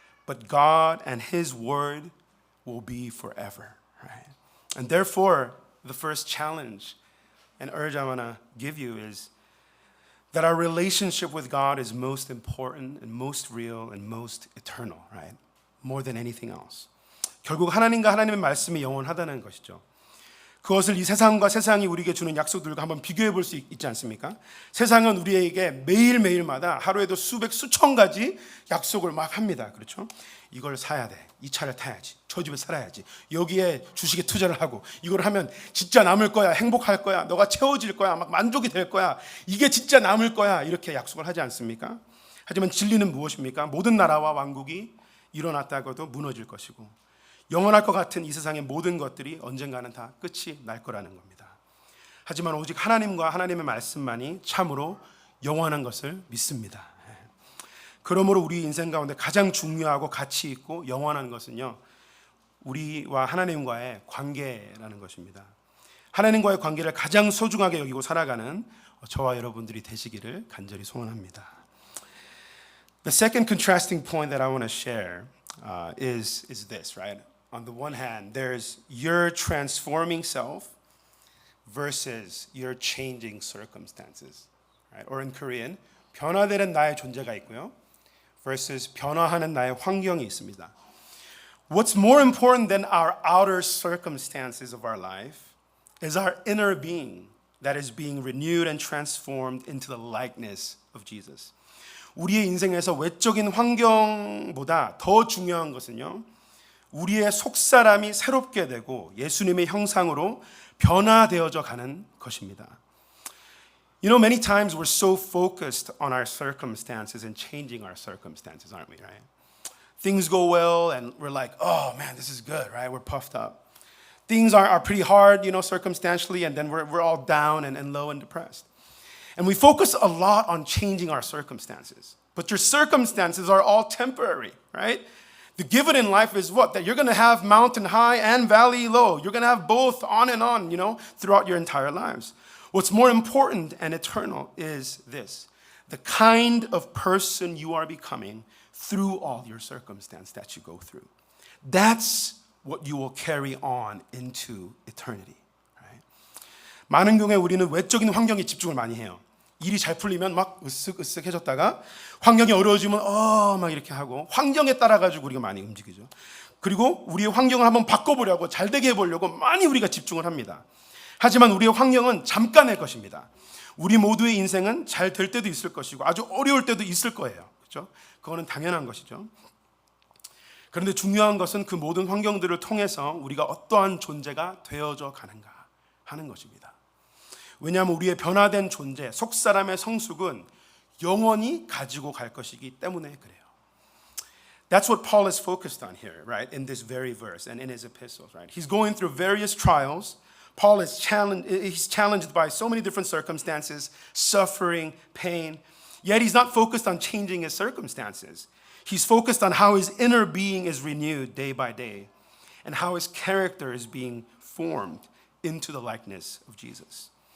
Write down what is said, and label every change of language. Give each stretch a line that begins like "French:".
English: But God and His Word will be forever, right? And therefore, the first challenge and urge I want to give you is that our relationship with God is most important and most real and most eternal, right? More than anything else.
Korean: 결국 하나님과 하나님의 말씀이 영원하다는 것이죠. 그것을 이 세상과 세상이 우리에게 주는 약속들과 한번 비교해 볼 수 있지 않습니까? 세상은 우리에게 매일매일마다 하루에도 수백 수천 가지 약속을 막 합니다. 그렇죠? 이걸 사야 돼. 이 차를 타야지. 저 집에 살아야지. 여기에 주식에 투자를 하고 이걸 하면 진짜 남을 거야. 행복할 거야. 너가 채워질 거야. 막 만족이 될 거야. 이게 진짜 남을 거야. 이렇게 약속을 하지 않습니까? 하지만 진리는 무엇입니까? 모든 나라와 왕국이 일어났다고도 무너질 것이고 영원할 것 같은 이 세상의 모든 것들이 언젠가는 다 끝이 날 거라는 겁니다. 하지만 오직 하나님과 하나님의 말씀만이 참으로 영원한 것을 믿습니다. 그러므로 우리 인생 가운데 가장 중요하고 가치 있고 영원한 것은요, 우리와 하나님과의 관계라는 것입니다. 하나님과의 관계를 가장 소중하게 여기고 살아가는 저와 여러분들이 되시기를 간절히 소원합니다.
English: The second contrasting point that I want to share is this, right? On the one hand, there's your transforming self versus your changing circumstances, right? Or in Korean,
Korean: 변화되는 나의 존재가 있고요, versus 변화하는 나의 환경이 있습니다.
English: What's more important than our outer circumstances of our life is our inner being that is being renewed and transformed into the likeness of Jesus.
Korean: 우리의 인생에서 외적인 환경보다 더 중요한 것은요, 우리의 속사람이 새롭게 되고 예수님의 형상으로 변화되어져 가는 것입니다.
English: You know, many times we're so focused on our circumstances and changing our circumstances, aren't we, right? Things go well and we're like, oh man, this is good, right? We're puffed up. Things are pretty hard, you know, circumstantially, and then we're all down and low and depressed. And we focus a lot on changing our circumstances. But your circumstances are all temporary, right? The given in life is what? That you're going to have mountain high and valley low. You're going to have both on, you know, throughout your entire lives. What's more important and eternal is this: the kind of person you are becoming through all your circumstance that you go through. That's what you will carry on into eternity. Right?
Korean: 많은 경우에 우리는 외적인 환경에 집중을 많이 해요. 일이 잘 풀리면 막 으쓱으쓱해졌다가 환경이 어려워지면 막 이렇게 하고 환경에 따라 가지고 우리가 많이 움직이죠. 그리고 우리의 환경을 한번 바꿔보려고 잘 되게 해보려고 많이 우리가 집중을 합니다. 하지만 우리의 환경은 잠깐의 것입니다. 우리 모두의 인생은 잘 될 때도 있을 것이고 아주 어려울 때도 있을 거예요. 그렇죠? 그거는 당연한 것이죠. 그런데 중요한 것은 그 모든 환경들을 통해서 우리가 어떠한 존재가 되어져 가는가 하는 것입니다. 왜냐하면 우리의 변화된 존재, 속사람의 성숙은 영원히 가지고 갈 것이기 때문에 그래요.
English: That's what Paul is focused on here, right? In this very verse and in his epistles, right? He's going through various trials. Paul is challenged by so many different circumstances, suffering, pain. Yet he's not focused on changing his circumstances. He's focused on how his inner being is renewed day by day and how his character is being formed into the likeness of Jesus.